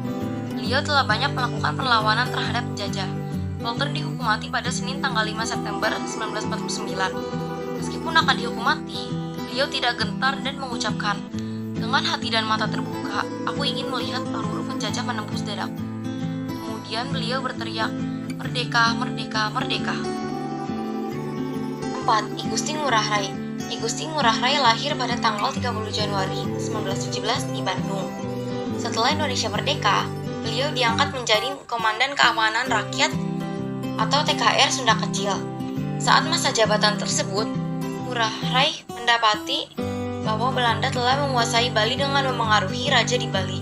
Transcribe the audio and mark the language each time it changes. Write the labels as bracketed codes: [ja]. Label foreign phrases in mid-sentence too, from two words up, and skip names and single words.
[id] Beliau telah banyak melakukan perlawanan terhadap penjajah. Walter dihukum mati pada Senin tanggal 5 September 1949. Meskipun akan dihukum mati, beliau tidak gentar dan mengucapkan, "Dengan hati dan mata terbuka, aku ingin melihat peluru penjajah menembus dadaku." Kemudian beliau berteriak, "Merdeka, merdeka, merdeka." 4. I Gusti Ngurah Rai. I Gusti Ngurah Rai lahir pada tanggal 30 Januari 1917 di Bandung. Setelah Indonesia merdeka, beliau diangkat menjadi Komandan Keamanan Rakyat atau TKR Sunda Kecil. Saat masa jabatan tersebut, Ngurah Rai mendapati bahwa Belanda telah menguasai Bali dengan memengaruhi raja di Bali.